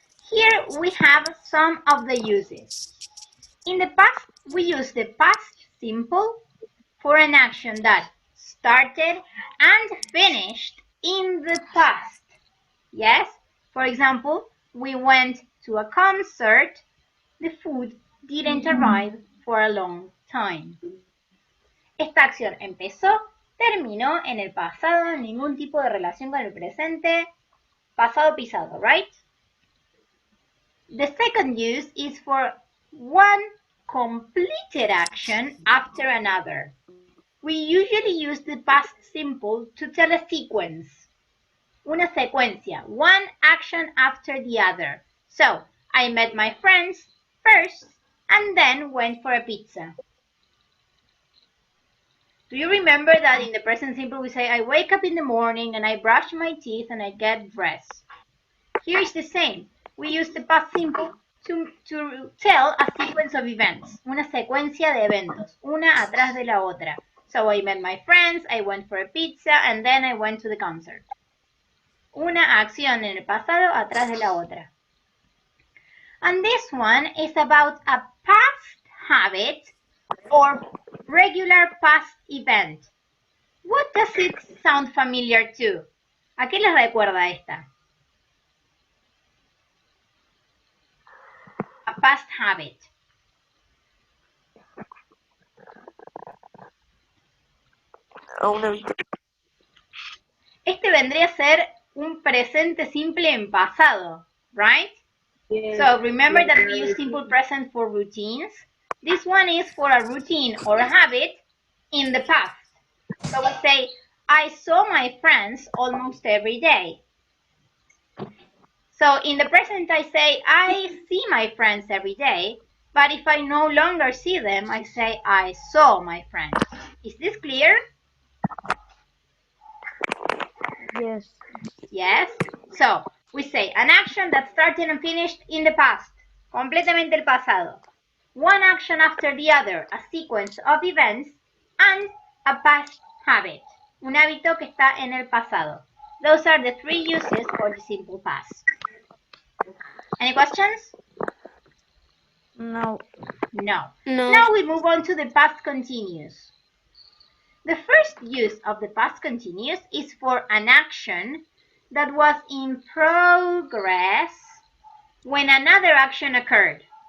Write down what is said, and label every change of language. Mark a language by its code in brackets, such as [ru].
[en] Here we have some of the uses. In the past, we use the past simple for an action that started and finished in the past. Yes? For example, we went to a concert. The food didn't arrive for a long time. [es] Esta acción empezó, terminó en el pasado, ningún tipo de relación con el presente. Pasado pisado, [en] right? The second use is for one completed action after another. We usually use the past simple to tell a sequence. [es] Una secuencia, [en] one action after the other. So, I met my friends first and then went for a pizza. Do you remember that in the present simple we say, I wake up in the morning and I brush my teeth and I get dressed? Here is the same. We use the past simple to tell a sequence of events. [es] Una secuencia de eventos, una atrás de la otra. [en] So I met my friends, I went for a pizza, and then I went to the concert. [es] una acción en el pasado atrás de la otra. [en] And this one is about a past habit or regular past event. What does it sound familiar to? [es] ¿A qué les recuerda esta? [en] A past habit. [es] Este vendría a ser un presente simple en pasado, [en] right? Yes. So remember that we use simple present for routines. This one is for a routine or a habit in the past. So we say, I saw my friends almost every day. So in the present I say, I see my friends every day. But if I no longer see them, I say, I saw my friends. Is this clear? Yes. Yes. So we say an action that started and finished in the past. [es] Completamente el pasado. [en] One action after the other, a sequence of events, and a past habit. [es] Un hábito que está en el pasado. [en] Those are the three uses for the simple past. Any questions? No. No. No. Now we move on to the past continuous. The first use of the past continuous is for an action that was in progress when another action occurred.